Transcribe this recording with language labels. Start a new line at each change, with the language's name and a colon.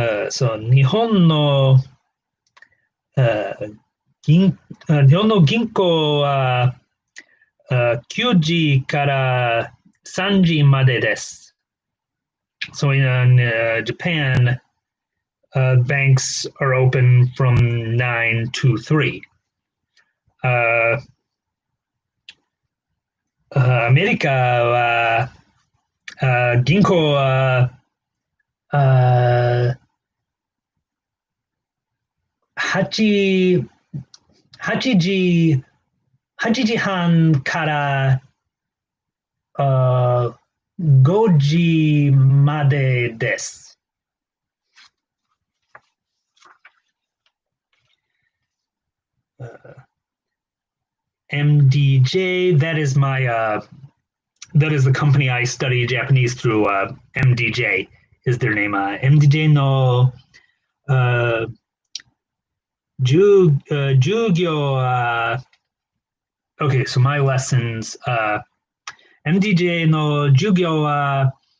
Japanese: So 日本の銀行は9時から3時までです。
English: So in Japan, banks are open from 9 to 3.
Japanese: アメリカは銀行は8時半から5時までです。
English: MDJ, that is the company I study Japanese through. MDJ is their name.
Japanese: MDJ no 授業
English: okay, so my lessons,
Japanese: MDJ の授業は